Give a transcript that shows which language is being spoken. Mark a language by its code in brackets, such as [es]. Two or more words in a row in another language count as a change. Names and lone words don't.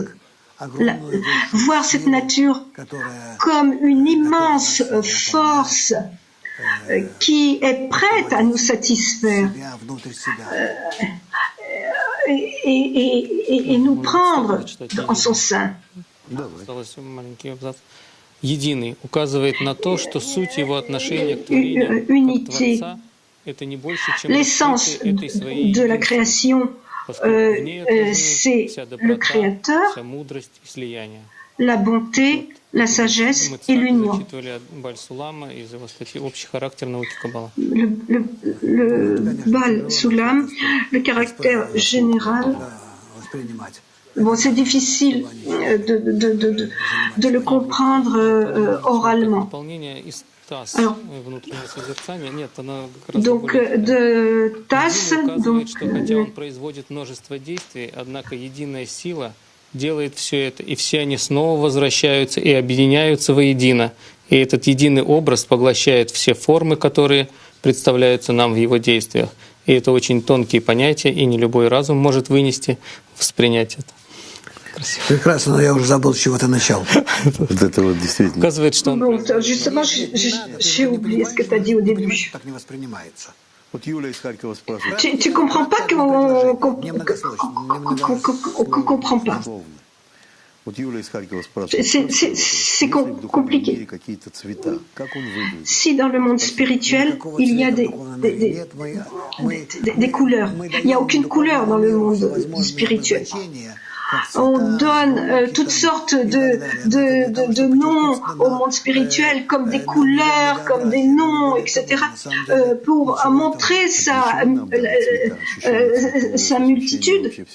[fr] Voir cette nature comme une immense force qui est prête à nous satisfaire et nous prendre en son sein. [ru] Единый указывает на то, что суть его отношения к творению как Творца — это не больше, чем [fr] l'essence de la création c'est le Créateur, la bonté, la sagesse et l'union. Le Baal Sulam, le caractère général, bon, c'est difficile de le comprendre oralement. Alors, donc, de Тасс, [ru] делает все это, и все они снова возвращаются и объединяются воедино. И этот единый образ поглощает все формы, которые представляются нам в его действиях. И это очень тонкие понятия, и не любой разум может вынести, воспринять это. Красиво. Прекрасно, но я уже забыл, с чего ты начал. Вот это вот действительно. Указывает, что он... [fr] Justement, j'ai oublié ce que tu as dit au début. [ru] Так не воспринимается. Вот Юля из Харькова спрашивает. [fr] Tu comprends pas qu'on comprend pas. [ru] Вот Юля из Харькова спрашивает. [fr] C'est compliqué. [ru] Какие-то цвета. Как он выглядит? [fr] Si dans le monde spirituel, il y a des couleurs. Il n'y a aucune couleur dans le monde spirituel. On donne toutes sortes de noms au monde spirituel, comme des couleurs, comme des noms, etc., pour montrer sa multitude.